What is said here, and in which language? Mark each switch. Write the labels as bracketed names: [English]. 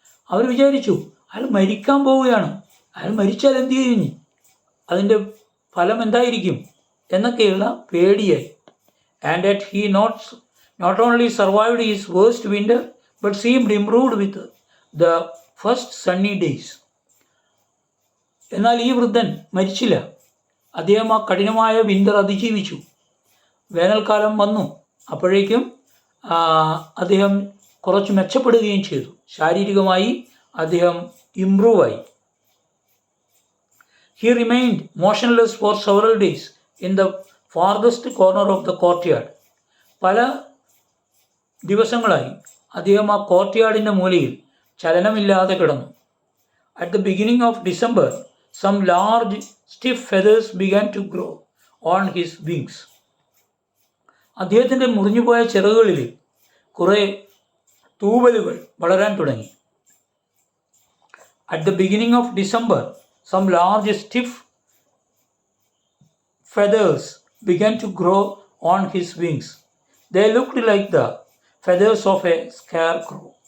[Malayalam] അവർ വിചാരിച്ചു അയാൾ മരിക്കാൻ പോവുകയാണ്, അയാൾ മരിച്ചാൽ എന്ത് ചെയ്യും, അതിൻ്റെ ഫലം എന്തായിരിക്കും എന്നൊക്കെയുള്ള പേടിയായി. [English] And that he not only survived his worst winter but seemed improved with the first sunny days. [Malayalam] എന്നാൽ ഈ വൃദ്ധൻ മരിച്ചില്ല. അദ്ദേഹം ആ കഠിനമായ വിന്റർ അതിജീവിച്ചു. വേനൽക്കാലം വന്നു. അപ്പോഴേക്കും അദ്ദേഹം കുറച്ച് മെച്ചപ്പെടുകയും ചെയ്തു. ശാരീരികമായി അദ്ദേഹം ഇംപ്രൂവായി. [English] He remained motionless for several days in the farthest corner of the courtyard. [Malayalam] പല ദിവസങ്ങളായി അദ്ദേഹം ആ കോർട്ട്യാർഡിൻ്റെ മൂലയിൽ ചലനമില്ലാതെ കിടന്നു. [English] At the beginning of December, some large stiff feathers began to grow on his wings. [Malayalam] അദ്ദേഹത്തിൻ്റെ മുറിഞ്ഞുപോയ ചിറകുകളിൽ കുറേ തൂവലുകൾ വളരാൻ തുടങ്ങി. [English] At the beginning of December, some large stiff feathers began to grow on his wings. They looked like the feathers of a scarecrow.